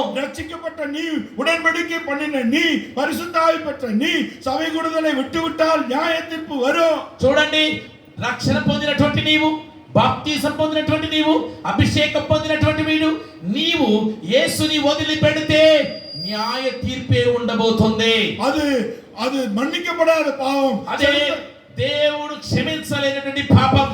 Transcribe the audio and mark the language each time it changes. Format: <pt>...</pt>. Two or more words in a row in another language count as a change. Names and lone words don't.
<ta>ரட்சிக்கப்பட்ட நீ, உடன்படிக்கை பண்ணின நீ, பரிசுத்தாவி பெற்ற நீ சபை கூடுதலை விட்டுவிட்டால் நியாய தீர்ப்பு வரும்.</ta> <te>చూడండి, రక్షణ పొందినటువంటి నీవు, బాప్తిసం పొందినటువంటి నీవు, అభిషేకం పొందినటువంటి వీడు నీవు యేసుని వదిలిపెడితే న్యాయ తీర్పే ఉండబోతుంది. అది మన్నించబడాத పాపం. అదే దేవుడు క్షమించలేనటువంటి పాపం.</te>